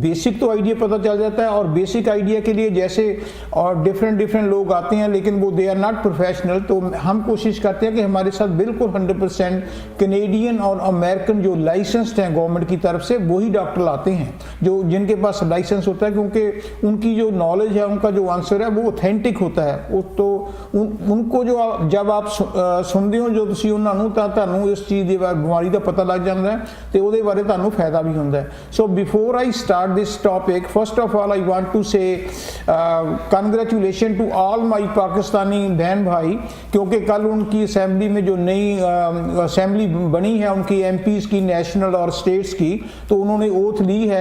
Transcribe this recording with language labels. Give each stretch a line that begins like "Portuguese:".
Hindi: Basic तो idea पता चल जाता है, और बेसिक आइडिया के लिए जैसे और डिफरेंट लोग आते हैं, लेकिन वो
English: They are not professional.
Hindi: तो हम कोशिश करते हैं कि हमारे साथ बिल्कुल 100% कैनेडियन और अमेरिकन जो लाइसेंस्ड हैं गवर्नमेंट की तरफ से, वही डॉक्टर लाते हैं जो जिनके पास लाइसेंस होता है, क्योंकि उनकी जो नॉलेज है, उनका जो आंसर है वो ऑथेंटिक होता है। वो तो उनको जो जब आप सुनते हो जो
Punjabi: ਤੁਸੀਂ ਉਹਨਾਂ ਨੂੰ ਤਾਂ ਤੁਹਾਨੂੰ ਇਸ ਚੀਜ਼ ਦੀ ਬਿਮਾਰੀ ਦਾ ਪਤਾ ਲੱਗ ਜਾਂਦਾ ਹੈ ਤੇ ਉਹਦੇ ਬਾਰੇ ਤੁਹਾਨੂੰ ਫਾਇਦਾ ਵੀ ਹੁੰਦਾ ਹੈ।
English: so before I start this topic, first of all I want to say congratulation to all my
Hindi: Pakistani बहन भाई, क्योंकि कल उनकी असेंबली में जो नई असेंबली बनी है उनकी एमपीज की, नेशनल और स्टेट्स की, तो उन्होंने ओथ ली है।